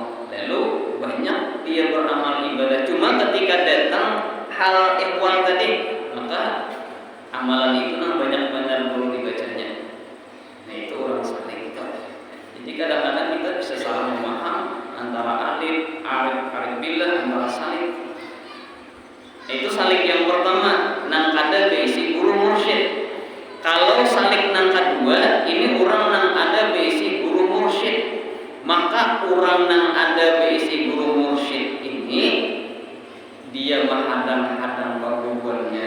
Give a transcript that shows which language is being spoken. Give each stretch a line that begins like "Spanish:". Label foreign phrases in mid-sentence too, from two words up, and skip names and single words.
Indonesian: Lalu banyak dia beramal ibadah. Cuma ketika datang hal ihwal tadi, maka amalan itu banyak perlu dibacanya. Nah itu orang salik. Jadi kadang-kadang kita bisa salah memaham antara
Arabic: عارف بالله,
Indonesian: antara salik.
Banjar: Itu salik yang pertama, nang kada berisi guru mursyid. Kalau salik nang kedua, ini orang nang ada berisi guru mursyid. Maka orang nang ada berisi guru mursyid ini dia menghadang-hadang perbuatannya.